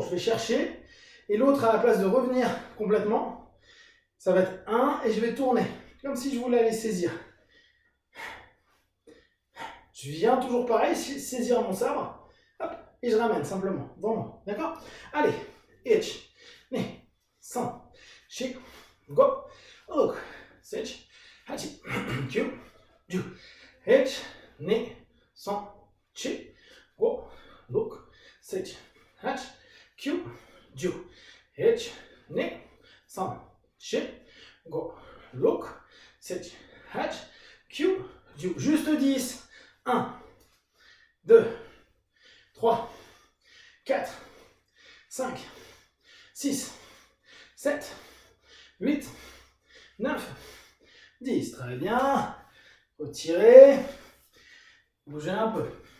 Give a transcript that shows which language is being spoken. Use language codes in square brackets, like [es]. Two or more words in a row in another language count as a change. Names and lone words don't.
[fr] Je vais chercher, et l'autre, à la place de revenir complètement, ça va être 1 et je vais tourner, comme si je voulais aller saisir. Je viens toujours pareil, saisir mon sabre, hop, et je ramène simplement, devant moi, d'accord? [ja] Allez, いち、に, さん、し, ご、ろく、しち、はち, きゅう、じゅう、いち、に、さん、し, ご、ろく、しち、はち, きゅう、じゅう、いち、に、さん、し, ご、ろく、しち、はち, きゅう、じゅう. [fr] Juste 10. 1, 2, 3, 4, 5, 6, 7, 8, 9, 10. Très bien. Retirez. Bougez un peu.